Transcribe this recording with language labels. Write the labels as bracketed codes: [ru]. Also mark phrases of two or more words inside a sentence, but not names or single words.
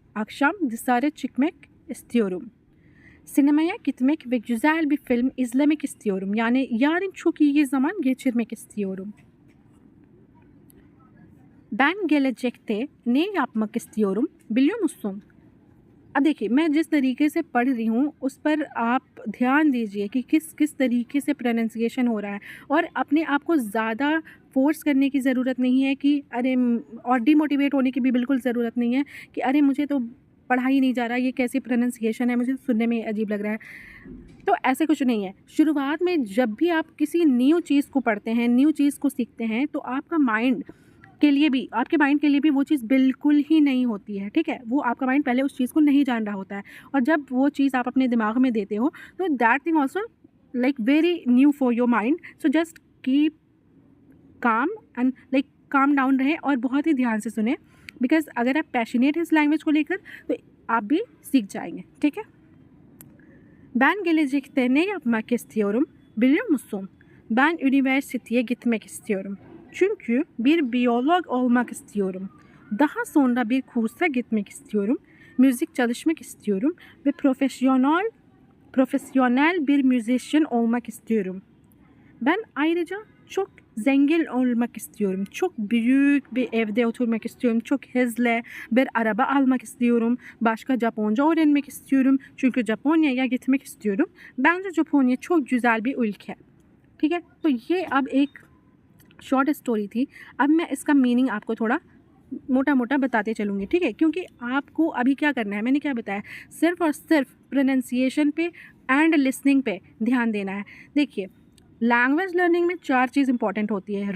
[tr] Akşam dışarı çıkmak istiyorum. Sinemaya gitmek ve güzel bir film izlemek istiyorum. Yani yarın çok iyi zaman geçirmek istiyorum. Ben gelecekte ne yapmak istiyorum biliyor musun? [hi] अब देखिए, मैं जिस तरीके से पढ़ रही हूँ उस पर आप ध्यान दीजिए कि किस किस तरीके से प्रोनाउंसिएशन हो रहा है, और अपने आप को ज़्यादा फोर्स करने की ज़रूरत नहीं है कि अरे, और डिमोटिवेट होने की भी बिल्कुल ज़रूरत नहीं है कि अरे मुझे तो पढ़ा ही नहीं जा रहा, ये कैसी प्रोनाउंसिएशन है, मुझे सुनने में अजीब लग रहा है। तो ऐसे कुछ नहीं है। शुरुआत में जब भी आप किसी न्यू चीज़ को पढ़ते हैं, न्यू चीज़ को सीखते हैं, तो आपका माइंड के लिए भी, आपके माइंड के लिए भी वो चीज़ बिल्कुल ही नहीं होती है। ठीक है, वो आपका माइंड पहले उस चीज़ को नहीं जान रहा होता है, और जब वो चीज़ आप अपने दिमाग में देते हो तो [en] that thing also like very new for your mind. so just keep calm and like calm down [hi] रहे और बहुत ही ध्यान से सुने, बिकॉज अगर आप पैशनेट हैं इस लैंग्वेज को लेकर तो आप भी सीख जाएंगे। ठीक है, [tr] Ben gelecekte ne yapmak istiyorum biliyor musun? Ben üniversiteye gitmek istiyorum. Çünkü bir biyolog olmak istiyorum. Daha sonra bir kursa gitmek istiyorum. Müzik çalışmak istiyorum ve profesyonel bir müzisyen olmak istiyorum. Ben ayrıca çok zengin olmak istiyorum. Çok büyük bir evde oturmak istiyorum. Çok hızlı bir araba almak istiyorum. Başka Japonca öğrenmek istiyorum. Çünkü Japonya'ya gitmek istiyorum. Bence Japonya çok güzel bir ülke. [hi] ठीक है, तो ये अब एक [en] short story [hi] थी। अब मैं इसका मीनिंग आपको थोड़ा मोटा मोटा बताते चलूँगी, ठीक है। क्योंकि आपको अभी क्या करना है, मैंने क्या बताया, सिर्फ़ और सिर्फ प्रोनंसिएशन पे [en] and listening [hi] पे ध्यान देना है। देखिए, [en] language learning [hi] में 4 चीज़ इंपॉर्टेंट होती है।